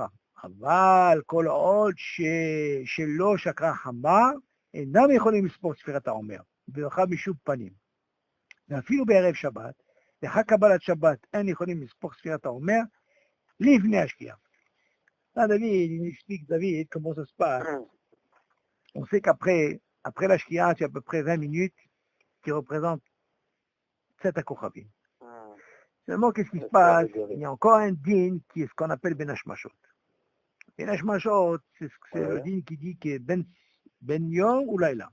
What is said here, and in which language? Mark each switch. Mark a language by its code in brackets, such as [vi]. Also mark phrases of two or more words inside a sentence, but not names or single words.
[he] אבל כל עוד שלא שקרה חמה, אינם יכולים לספור ספירת העומר, ברכה משוב פנים. ואפילו בערב שבת, לאחר קבלת שבת, אין יכולים לספור ספירת העומר, לפני השקיעה. [fr] David, il explique, David, comment ça se passe. On sait qu'après la shkia, c'est à peu près 20 minutes qui représentent 7 akochavim. Seulement, qu'est-ce qui se passe? Il y a encore un din qui est ce qu'on appelle Ben Hashmashot. Ben Hashmashot, c'est le din qui dit que [he] בין יום או לילה.